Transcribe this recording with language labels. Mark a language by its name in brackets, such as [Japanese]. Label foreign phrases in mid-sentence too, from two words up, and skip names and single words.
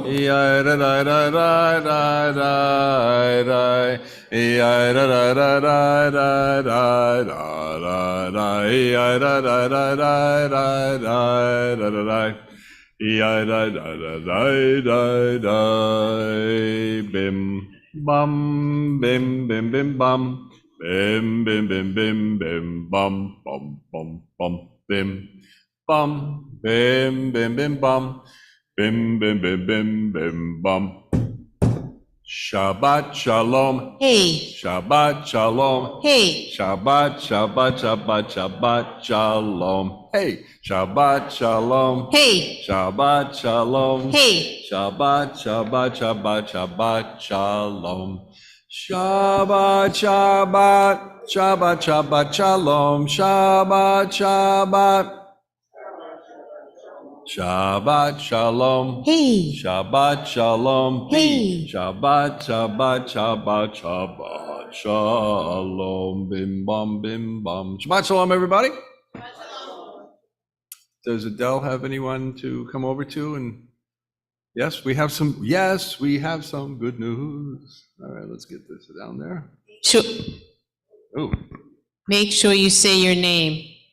[Hebrew] ya da da da da da da ya da da da da da da da ya da da da da da da da ya da da da da da da bim bum bim bim bim bum bim bim bim bim bim bum bum bum bum bim bum bim bim bim bum bim bim bim bim bim bum. שבת שלום. Hey, שבת שלום. hey, שבת, שבת, שבת, שבת שלום. Hey, שבת שלום. hey, שבת שלום. hey. שבת, שבת, שבת, שבת שלום. שבת, שבת, שבת, שבת שלום. שבת, שבת. שבת שלום. Hey, שבת שלום. hey. שבת, שבת, שבת, שבת שלום. Bim bum, bim bum. שבת שלום, [English] everybody. Does Adele have anyone to come over to? And yes, we have some good news. All right, let's get this down there. Sure. Oh, Make sure you say your name.